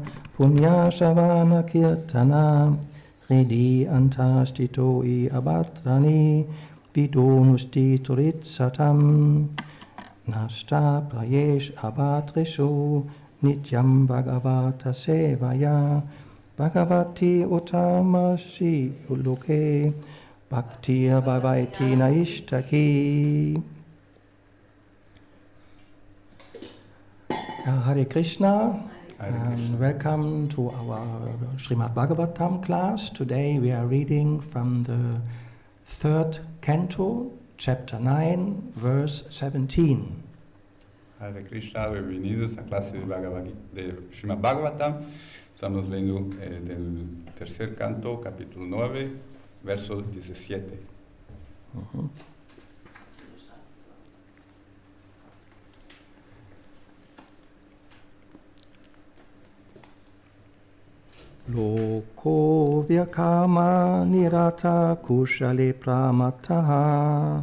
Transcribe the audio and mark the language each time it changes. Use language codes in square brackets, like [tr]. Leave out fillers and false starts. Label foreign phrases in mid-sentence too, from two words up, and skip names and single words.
[sa] punya shavana kirtana Hridi antastitoi abatrani vidonusti turitsatam Nashta prayesh abatrishu Nityam Bhagavata Sevaya Bhagavati Utamashi Uluke Bhaktiya Bhavaiti Naishtaki. Hare Krishna, [en] and welcome to our Srimad Bhagavatam class. Today we are reading from the third canto, chapter 9, verse 17. [sa] Hare Krishna, [es] bienvenidos a clase de Srimad Bhagavatam. Estamos leyendo del tercer canto, capítulo 9, verso 17. [sa] Loko vyakama nirata kushale pramataha